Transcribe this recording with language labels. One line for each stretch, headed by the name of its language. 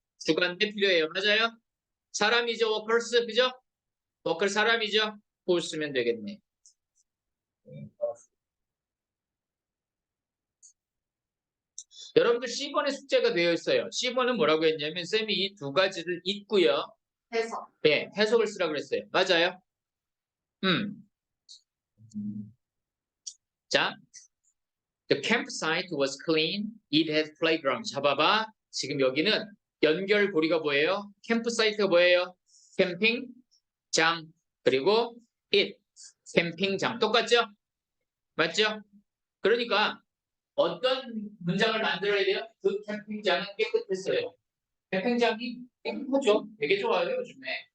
Korean: 주관대 필요해요. 맞아요? 사람이죠. 워커스 그죠? 워커 사람이죠? 볼 쓰면 되겠네. 여러분들 C번에 숙제가 되어 있어요. C번은 뭐라고 했냐면 쌤이 이 두 가지를 잊고요. 해석. 네, 해석을 쓰라고 그랬어요. 맞아요?
English: 자, the campsite was clean. It had playground.
Korean: 잡아봐. 지금 여기는 연결고리가 뭐예요? 캠프사이트가 뭐예요? 캠핑장. 그리고 it. 캠핑장. 똑같죠? 맞죠? 그러니까 어떤 문장을 만들어야 돼요? 그 캠핑장은 깨끗했어요. 캠핑장이 깨끗하죠? 되게 좋아요, 요즘에.